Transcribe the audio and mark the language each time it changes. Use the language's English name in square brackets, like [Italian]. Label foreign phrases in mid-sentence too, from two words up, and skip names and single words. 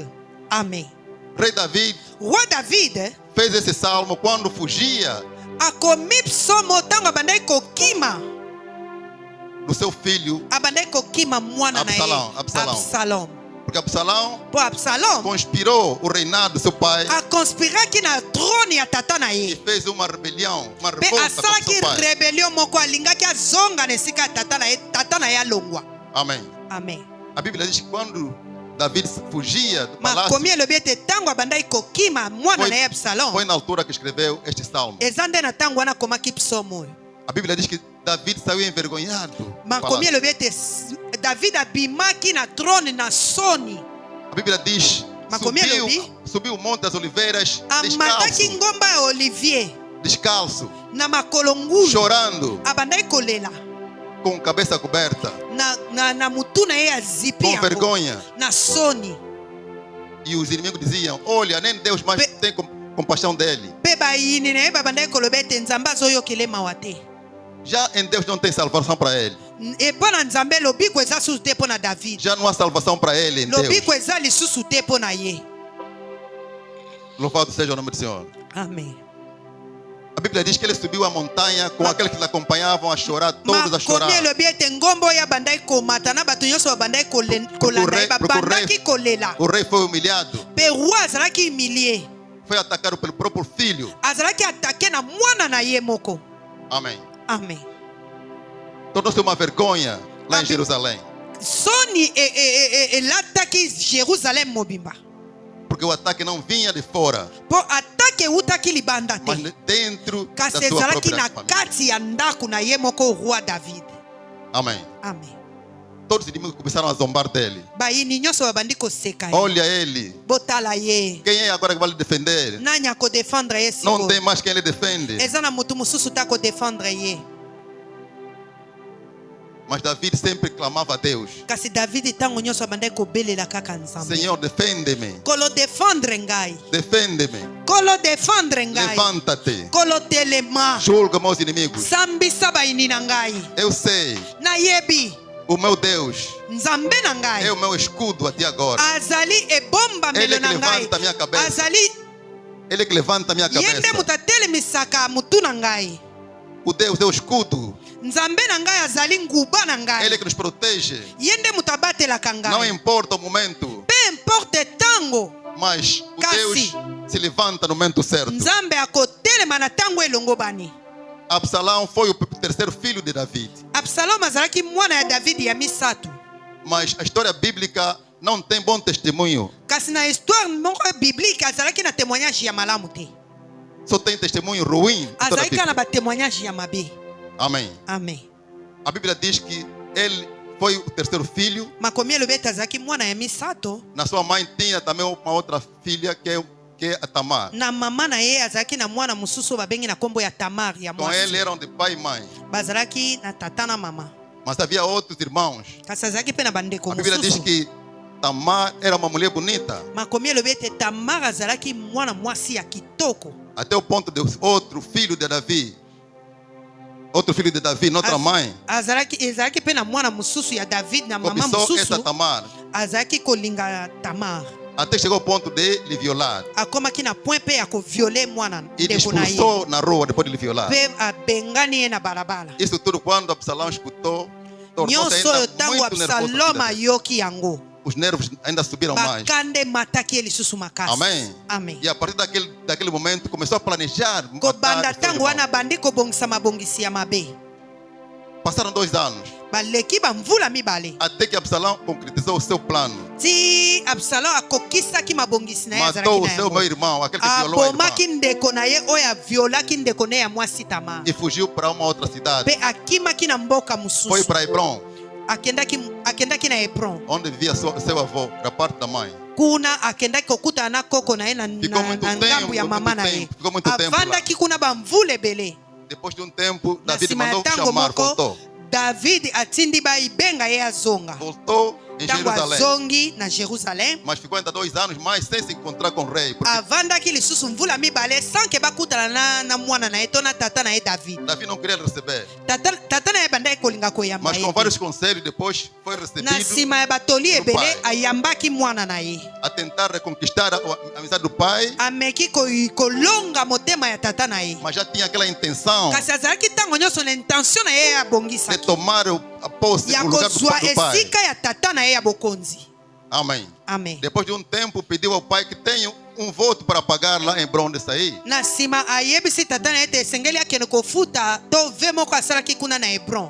[Portuguese] Amen. Rei Davi [Lingala] Roi David [Portuguese] fez esse salmo quando fugia [Lingala] akomi psomo ntango abandaki kokima. [Portuguese] do seu filho, [Lingala] Abandaki kokima mwana na ye. Absalom. Absalom. [Portuguese] porque Absalão [Lingala] Po Absalom [Portuguese] conspirou o reinado do seu pai [Lingala] akonspiraki na trône ya tata na [Portuguese] e [Lingala] ye. [Portuguese] fez uma rebelião, uma [Lingala] Pe [Portuguese] revolta contra [Lingala] asalaki [Portuguese] seu pai. [Lingala] rebellion moko alingaki azonga na esika ya tata na ye alongwa. [Portuguese] Amém. [Lingala] Amen. [Portuguese] A Bíblia diz que quando Davi fugia do palácio, [Lingala] Makomi elobi ete ntango abandaki kokima mwana na ye Absalom [Portuguese] foi na altura que escreveu este salmo. [Lingala] eza nde na ntango wana akomaki psomo oyo. [Portuguese] A Bíblia diz que Davi saiu envergonhado do [Lingala] Makomi [Portuguese] palácio. [Lingala] elobi ete David abimaki na trône na soni. [Portuguese] A Bíblia diz, [Lingala] Makomi elobi [Portuguese] subiu o Monte das Oliveiras [Lingala] amataki ngomba ya Olivier [Portuguese] descalço, [Lingala] na makolo ngulu [Portuguese] chorando, [Lingala] abandaki kolela [Portuguese] com cabeça coberta, [Lingala] na mutu na ye ya zipi [Portuguese] com [Lingala] yango [Portuguese] vergonha. [Lingala] na soni. [Portuguese] E os inimigos diziam, olha, nem Deus mais tem compaixão dele. [Lingala] Mpe bayini na ye babandaki koloba ete Nzambe azoyokela mawa te. [Portuguese] Já em Deus não tem salvação para ele. [Lingala] Mpo na Nzambe lobiko eza susu te mpo na David. [Portuguese] Já não há salvação para ele em Deus. [Lingala] Lobiko eza lisusu te mpo na ye. [Portuguese] Louvado seja o nome do Senhor. [Lingala] Amen. [Portuguese] A Bíblia diz que ele subiu a montanha com aqueles que lhe acompanhavam a chorar, todos a chorar. [Lingala] Makomi elobi ete ngomba oyo abandaki komata na bato nyonso babandaki kolanda ye babandaki kolela. [Portuguese] O rei foi humilhado, [Lingala] Mpe roi azalaki humilie. [Portuguese] foi atacado pelo próprio filho. [Lingala] Azalaki atake na mwana na ye moko. [Portuguese] Amém. [Lingala] Amen. [Portuguese] Tornou-se uma vergonha lá em Amém. Jerusalém. [Lingala] Soni elataki Jerusalem mobimba. [Portuguese] Porque o ataque não vinha de fora, [Lingala] Po atake eutaki libanda [Portuguese] mas [Lingala] te. [Portuguese] dentro da [Lingala] Kasi [Portuguese] sua [Lingala] ezalaki [Portuguese] própria [Lingala] na [Portuguese] família. [Lingala] kati ya ndako na ye moko roi David. [Portuguese] Amém. [Lingala] Amen. [Portuguese] Todos os inimigos começaram a zombar dele. [Lingala] Bayini nyonso babandi koseka ye. [Portuguese] Olha ele. [Lingala] Botala ye. [Portuguese] Quem é agora que vai lhe defender? [Lingala] Nani akodefendre ye [Portuguese] Não [Lingala] siko. [Portuguese] tem mais quem lhe defende. [Lingala] Eza na mutu mosusu ta kodefendre ye. [Portuguese] Mas Davi sempre clamava a Deus: [Lingala] kasi davidi ntango nyonso abandaki kobelela kaka nzambe. [Portuguese] Senhor, defende-me. [Lingala] Kolo defendre ngai, [Portuguese] Defende-me. [Lingala] kolo defendre ngai, [Portuguese] Levanta-te. [Lingala] kolo telema, [Portuguese] Julga meus inimigos. [Lingala] sambisa baini na ngai. [Portuguese] Eu sei, [Lingala] Nayebi [Portuguese] o meu Deus [Lingala] nzambe na ngai [Portuguese] é o meu escudo até agora. [Lingala] azali ebombamelo [Portuguese] Ele que [Lingala] na ngai, [Portuguese] levanta a minha cabeça. [Lingala] azali [Portuguese] Ele que levanta a minha [Lingala] ye nde [Portuguese] cabeça. [Lingala] moto atelemisaka mutu na ngai. [Portuguese] O Deus é o escudo. [Lingala] Nzambe na ngai azali nguba na ngai, [Portuguese] Ele que nos protege. [Lingala] ye nde moto abatelaka [Portuguese] Não [Lingala] ngai. [Portuguese] importa o momento, [French] Peu importe [Lingala] tango, [Portuguese] mas o [Lingala] Kasi. [Portuguese] Deus se levanta no momento certo. [Lingala] nzambe akotelema na tango elongo bani. [Portuguese] Absalão foi o terceiro filho de Davi. [Lingala] Absalom azalaki mwana ya davidi ya misato, [Portuguese] Mas a história bíblica não tem bom testemunho. [Lingala] kasi na histoire moko biblique azalaki na témoignage ya malamu te, [Portuguese] Só tem testemunho ruim. em toda a [Lingala] azalaki kaka na [Portuguese] Bíblia. [Lingala] batémoignage ya mabe. [Portuguese] Amém. [Lingala] Amen. [Portuguese] A Bíblia diz que ele foi o terceiro filho. [Lingala] Makomi elobi ete azalaki mwana ya misato, [Portuguese] Na sua mãe tinha também uma outra filha que é a Tamar. [Lingala] na mama na ye azalaki na mwana mosusu oyo babengi na nkombo ya Tamar ya [Portuguese] Com ele [Lingala] mwasi. [Portuguese] eram de pai e mãe. [Lingala] Bazalaki na tata na mama, [Portuguese] Mas havia outros irmãos. [Lingala] kasi azalaki mpe na bandeko [Portuguese] A Bíblia diz [Lingala] mosusu. [Portuguese] que Tamar era uma mulher bonita. [Lingala] Makomi elobi ete Tamar azalaki mwana mwasi ya kitoko, [Portuguese] Até o ponto de outro filho de Davi. Outro filho de Davi, noutra mãe. [Lingala] ezalaki mpe na mwana mosusu ya David na mama [Portuguese] Cobiçou essa [Lingala] mosusu [Portuguese] Tamar. [Lingala] azalaki kolinga Tamar, [Portuguese] Até chegou ao ponto de lhe violar. [Lingala] akomaki na point mpe ya koviole mwana [Portuguese] E lhe [Lingala] ndeko na ye, [Portuguese] expulsou na rua depois de lhe violar. [Lingala] mpe abengani ye na balabala. [Portuguese] Isso tudo quando Absalão escutou, tornou-se [Lingala] Nyonso oyo [Portuguese] ainda [Lingala] ntango [Portuguese] muito nervoso. [Lingala] Absalom ayoki yango, [Portuguese] Os nervos ainda subiram mais. [Lingala] bakande emataki ye lisusu makasi. [Portuguese] Amém. [Lingala] Amen. [Portuguese] E a partir daquele momento começou a planejar. [Lingala] Kobanda [Portuguese] matar os seus [Lingala] ntango wana [Portuguese] irmãos. [Lingala] bandi kobongisa mabongisi ya mabe, [Portuguese] Passaram 2 anos. [Lingala] baleki bamvula mibale [Portuguese] Até que Absalão concretizou o seu plano. [Lingala] ti Absalom akokisaki mabongisi na ye [Portuguese] Matou [Lingala] azalaki [Portuguese] o [Lingala] na [Portuguese] seu meu [Lingala] yango, [Portuguese] irmão, aquele que violou a irmã. [Lingala] abomaki ndeko na ye oyo aviolaki ndeko na ye ya mwasi Tamar, [Portuguese] E fugiu para uma outra cidade. [Lingala] mpe akimaki na mboka [Portuguese] Foi [Lingala] mosusu, [Portuguese] para Hebron, [Lingala] akendaki na Hebron. [Portuguese] onde vivia seu avô, da parte da mãe. [Lingala] Kuna akendaki kokutana na koko na ye na [Portuguese] Ficou muito [Lingala] ngambu ya [Portuguese] tempo, [Lingala] mama [Portuguese] muito [Lingala] na ye, [Portuguese] tempo, ficou muito tempo lá. [Lingala] avandaki kuna bamvula ebele. [Portuguese] Depois de um tempo, [Lingala] Na [Portuguese] Davi [Lingala] nsima ya [Portuguese] mandou [Lingala] ntango [Portuguese] chamar, [Lingala] moko [Portuguese] voltou. [Lingala] David atindi bayibenga ye azonga, [Portuguese] Voltou em [Lingala] ntango [Portuguese] Jerusalém. [Lingala] azongi na Jerusalem, [Portuguese] Mas ficou ainda 2 anos mais sem se encontrar com o rei. Porque [Lingala] avandaki lisusu mvula mibale sanke bakutana na mwana na ye to na tata na ye David. [Portuguese] Davi não queria receber. [Lingala] Tata na ye bandaki kolinga koyamba [Portuguese] Mas [Lingala] ye [Portuguese] com [Lingala] te. [Portuguese] vários conselhos, depois foi [Lingala] Na [Portuguese] recebido [Lingala] nsima ya batoli [Portuguese] do [Lingala] ebele [Portuguese] pai. [Lingala] ayambaki mwana na ye, [Portuguese] a tentar reconquistar a amizade do pai. [Lingala] ameki kolonga motema ya tata na ye, [Portuguese] Mas já tinha aquela intenção [Lingala] kasi azalaki ntango nyonso na intention na ye ya [Portuguese] de [Lingala] bongisaki [Portuguese] tomar a posse, [Lingala] ya [Portuguese] o lugar do [Lingala] kozwa [Portuguese] pai. [Lingala] esika ya tata na ye ya bokonzi. [Portuguese] Amém. [Lingala] Amen. [Portuguese] Depois de um tempo, pediu ao pai que tenha um voto para pagar lá em Hebron de sair. [Lingala] Na nsima ayebisi tata na ye ete esengeli akende kofuta to ve moko asalaki kuna na Hebron,